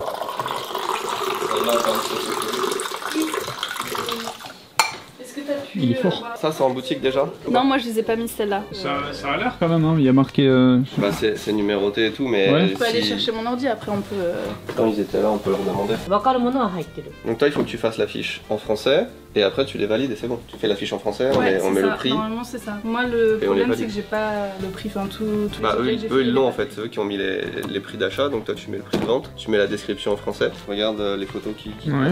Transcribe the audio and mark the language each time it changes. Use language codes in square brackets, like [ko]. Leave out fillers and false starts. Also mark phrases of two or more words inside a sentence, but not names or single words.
[fr] Est-ce que t'as pu. Il est fort. voir- Ça c'est en boutique déjà? Non, moi je les ai pas mis celles-là. Ça a l'air. Quand même, hein, il y a marqué. Bah c'est numéroté et tout, mais Ouais. On peut aller chercher mon ordi après, on peut. Quand ils étaient là, on peut leur demander. [ja] わかるものは入ってる。 [fr] Donc toi il faut que tu fasses l'affiche en français et après tu les valides et c'est bon. Tu fais l'affiche en français, on Ouais, met, on c'est met ça. le prix. Normalement, c'est ça. Moi, le Et on les problème, c'est valide. que j'ai pas le prix. Enfin, tous les Bah objets eux, que j'ai eux, fait, ils l'ont en fait, c'est eux qui ont mis les prix d'achat, donc toi tu mets le prix de vente, tu mets la description en français, regarde les photos qui... Ouais.